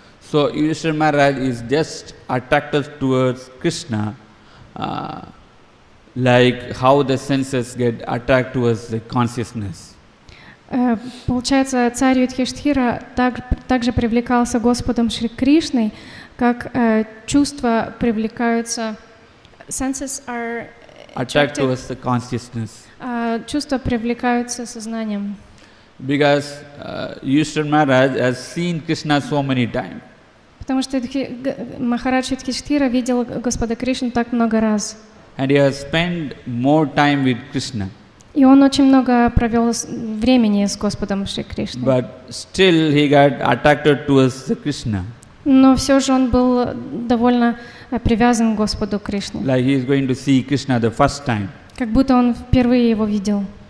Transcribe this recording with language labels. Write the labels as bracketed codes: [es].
[en] So Yudhishthira Maharaj is just attracted towards Krishna, like how the senses get attracted towards the consciousness. [ru] Получается, царь Юдхиштхира также привлекался Господом Шри Кришной, как чувства привлекаются. [en] Senses are attracted towards the consciousness. [ru] Чувства привлекаются сознанием. [en] Because Yudhishthira Maharaj has seen Krishna so many times. [ru] Потому что Махарадж Юдхиштхира видел Господа Кришну так много раз. [en] And he has spent more time with Krishna. [ru] И он очень много провел времени с Господом Шри Кришной. [en] But still he got attracted towards the Krishna. [ru] Но все же он был довольно привязан к Господу Кришне. [en] Like he is going to see Krishna the first time. [ru] Как будто он впервые его видел.